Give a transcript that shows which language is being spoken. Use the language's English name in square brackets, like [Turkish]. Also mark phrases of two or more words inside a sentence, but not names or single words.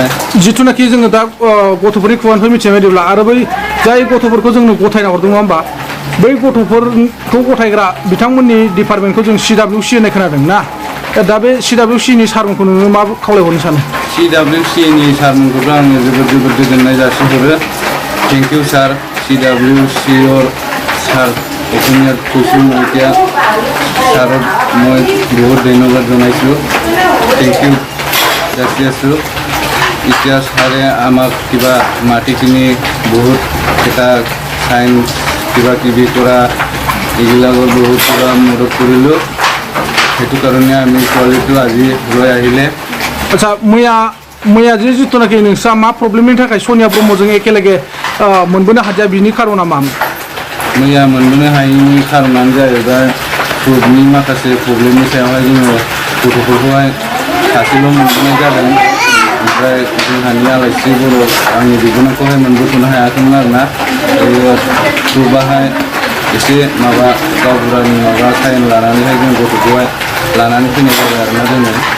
[Bodo] जिथुनाखि जोङो दा गथ'फोरनि खुगानिफ्राय मिथिनाय बायदिब्ला आरो बै जाय गथ'फोरखौ जोंनो गथायना हरदों नङा होमबा बै गथ'फोरखौ गथायग्रा बिथांमोननि डिपार्टमेन्टखौ जों CWC होननाय खोनादों ना दा बे CWCनि सारमोनखौ नोङो मा खावलायहरनो सानो CWCनि सारमोनखौथ' आङो जोबोद गोजोननाय जासिहरो [English] thank you [Assamese] सार CWC सार অসমীয়াত কৈছোঁ মই এতিয়া ছাৰক মই বহুত ধন্যবাদ জনাইছোঁ [English] thank you [Assamese] যাচি আছোঁ এতিয়া ছাৰে আমাক কিবা মাটিখিনি বহুত এটা চাইন কিবা কিবি কৰা এইবিলাকৰ বহুত কিবা মদত কৰিলোঁ সেইটো কাৰণে আমি ছোৱালীটো আজি লৈ আহিলে [Bodo] আচ্ছা मैया जे जिथुनाखि नोंस्रा मा प्रब्लेमनि थाखाय सनिया ब्रह्मजों एखेलगे मोनबोनो हादिया बिनि खारना मामोन मैया मोनबोनो हायैनि खारनानो जाहैबाय फुडनि माखासे प्रब्लेमनि सायावहाय जोङो गथ'फोरखौहाय सासेल' मोनबोनाय जादों ओमफ्राय जोंहानि आलासि बर' आंनि बिबोनांखौहाय मोनबोथ'नो हायाखैमोन आरोना फुडआहाय एसे माबा गावबुरानि माबा साइन लानानैहाय जों गथ'खौहाय लानानै फैनाय जाबाय आरोना जोङो